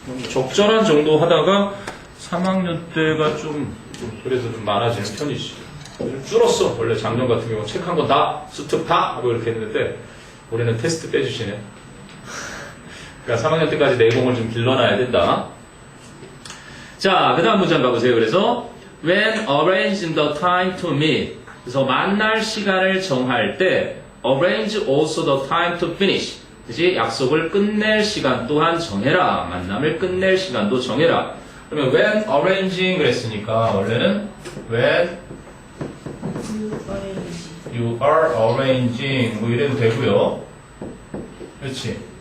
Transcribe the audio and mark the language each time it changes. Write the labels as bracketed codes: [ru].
[ko] 적절한 정도 하다가 3학년 때가 좀 그래서 좀 많아지는 편이지. 좀 줄었어. 원래 작년 같은 경우 책 한 권 다, 수특 다 하고 이렇게 했는데 올해는 테스트 빼주시네. 그러니까 3학년 때까지 내공을 좀 길러놔야 된다. 자, 그 다음 문장 가보세요. 그래서 [en] when arranging the time to meet. [ko] 그래서 만날 시간을 정할 때 [en] arrange also the time to finish. [ko] 그치? 약속을 끝낼 시간 또한 정해라. 만남을 끝낼 시간도 정해라. 그러면 [en] when arranging [ko] 그랬으니까 원래는 [en] when you are arranging [ko] 뭐 이래도 되고요. 그렇지.